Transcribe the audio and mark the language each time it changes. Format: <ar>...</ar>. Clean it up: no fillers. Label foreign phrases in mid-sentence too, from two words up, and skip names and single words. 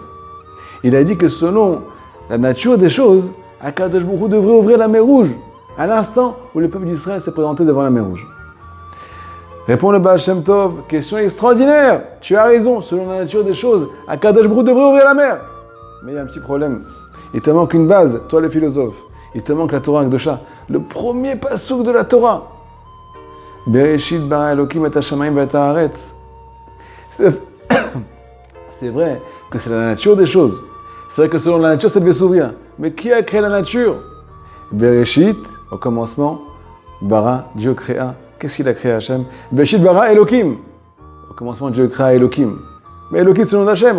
<fr>Il a dit que selon la nature des choses,</fr> <he>הקדוש ברוך הוא</he> <fr>devrait ouvrir la mer Rouge à l'instant où le peuple d'Israël s'est présenté devant la mer Rouge. Répond le Baal Shem Tov, question extraordinaire. Tu as raison, selon la nature des choses,</fr> <he>הקדוש ברוך הוא</he> <fr>devrait ouvrir la mer. Mais il y a un petit problème. Il te manque une base, toi le philosophe. Il te manque la</fr> <he>תורה הקדושה,</he> <fr>le premier passouk de la Torah.</fr> <he>בראשית ברא אלוקים את השמים ואת הארץ.</he> <fr>C'est vrai que c'est la nature des choses. C'est vrai que selon la nature, ça devait s'ouvrir. Mais qui a créé la nature? Bereshit, au commencement, bara, Dieu créa. Qu'est-ce qu'il a créé Hachem?</fr> <he>בראשית ברא אלוקים.</he> <fr>Au commencement, Dieu créa Elokim. Mais Elokim, c'est le nom d'Hachem.</fr>